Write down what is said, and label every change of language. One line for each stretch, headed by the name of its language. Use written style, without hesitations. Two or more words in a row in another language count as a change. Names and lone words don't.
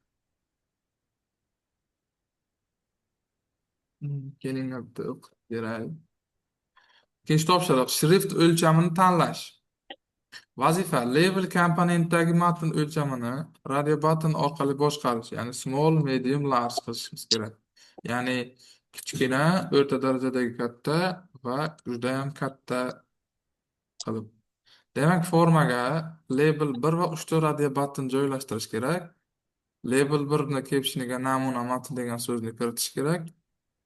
Uzbek: Kelinglar bitta o'qib beray. Ikkinchi topshiriq shrift o'lchamini tanlash. Vazifa label komponentdagi matn o'lchamini
English: radio button
Uzbek: orqali boshqarish, ya'ni
English: small, medium, large
Uzbek: qilishimiz kerak. Ya'ni kichkina, o'rta darajadagi katta va juda ham katta qilib. Demak, formaga label 1 va 3 ta
English: radio button
Uzbek: joylashtirish kerak. Label 1 ni captioniga namuna matn degan so'zni kiritish kerak.